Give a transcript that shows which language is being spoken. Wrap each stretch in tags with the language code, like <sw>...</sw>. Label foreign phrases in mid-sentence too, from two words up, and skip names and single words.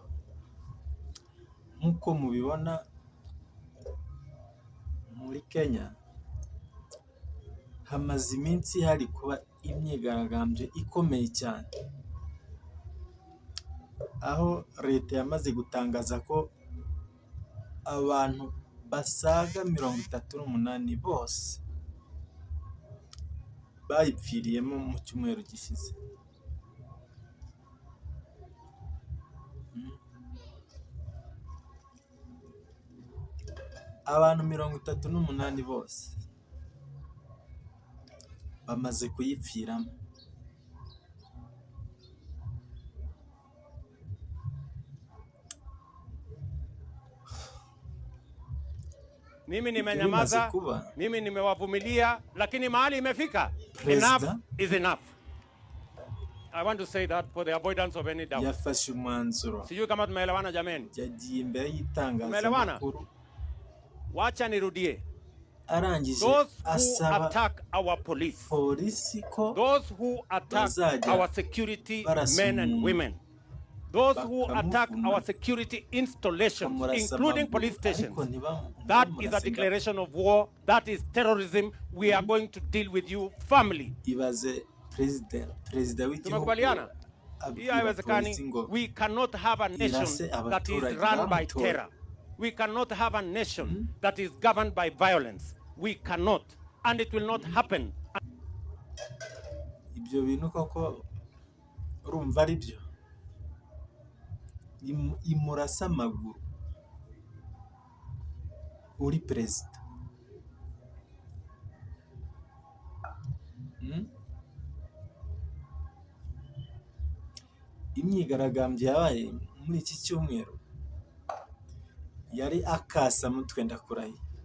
<rw>Nk'uko mubibona muri Kenya hamaze iminsi hari kuba imyigaragambyo ikomeye cyane, aho leta yamaze gutangaza ko abantu basaga 38 bose bayipfiriyemo mu cyumweru gishize. Abantu 38 bose bamaze kuyipfiramo.</rw> <sw>Mimi nimenyamaza, mimi nimewavumilia, lakini mahali imefika.</sw> <en>Enough is enough. I want to say that for the avoidance of any doubt.</en> <rw>Yafashe umwanzuro.</rw> <sw>Sijui kama tumeelewana jameni.</sw> <rw>Yagiye imbere y'itangazamakuru.</rw> <sw>Wacha nirudie.</sw> <rw>Arangije</rw> <en>Those who</en> <rw>asaba</rw> <en>attack our police,</en> <rw>polisi ko</rw> <en>those who attack our security men and women, those who attack our security installations, including police stations, that is a declaration of war. That is terrorism. We are going to deal with you firmly.</en> <rw>Ibaze president w'igihugu.</rw> <en>We cannot have a nation that is run by terror. We cannot have a nation that is governed by violence. We cannot, and it will not happen.</en> <rw>Ibyo bintu koko urumva ari byo imurasa amaguru uri president. Imyigaragambyo yabaye muri iki cyumweru yari akasa mutwe ndakurahiye.</rw>